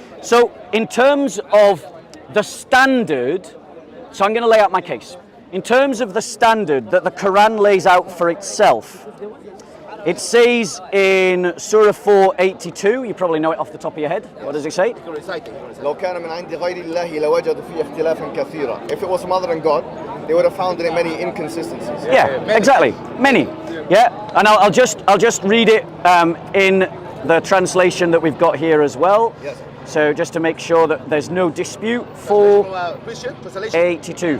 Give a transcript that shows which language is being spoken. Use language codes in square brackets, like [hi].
[en] So in terms of the standard, so I'm going to lay out my case. In terms of the standard that the Quran lays out for itself, it says in Surah 482, you probably know it off the top of your head. What does it say? Reciting. [ar] لو كان من عند غير الله لوجدوا فيه اختلافا كثيرا. [en] If it was from other than God, they would have found in it many inconsistencies. Yeah, exactly. Many. Yeah, and I'll just read it in the translation that we've got here as well. Yes. So just to make sure that there's no dispute. 482.